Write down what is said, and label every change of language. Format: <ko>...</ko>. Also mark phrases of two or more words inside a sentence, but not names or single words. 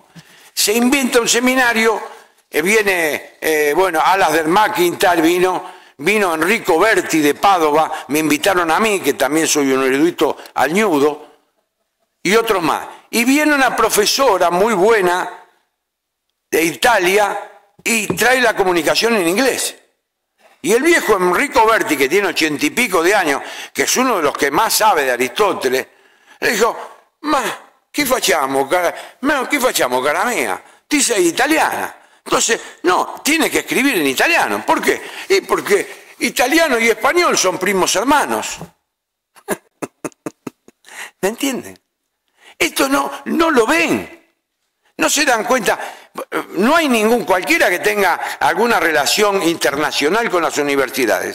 <es>Se inventa un seminario, viene, Alasdair MacIntyre vino Enrico Berti de Padova, me invitaron a mí, que también soy un erudito al ñudo, y otros más. Y viene una profesora muy buena de Italia y trae la comunicación en inglés. Y el viejo Enrico Berti, que tiene 80 y pico de años, que es uno de los que más sabe de Aristóteles, le dijo,</es> <it>ma, che facciamo cara mia? Ti sei italiana.</it> <es>Entonces, no, tiene que escribir en italiano. ¿Por qué? Porque italiano y español son primos hermanos. ¿Me entienden? Esto no lo ven. No se dan cuenta. No hay cualquiera que tenga alguna relación internacional con las universidades.</es>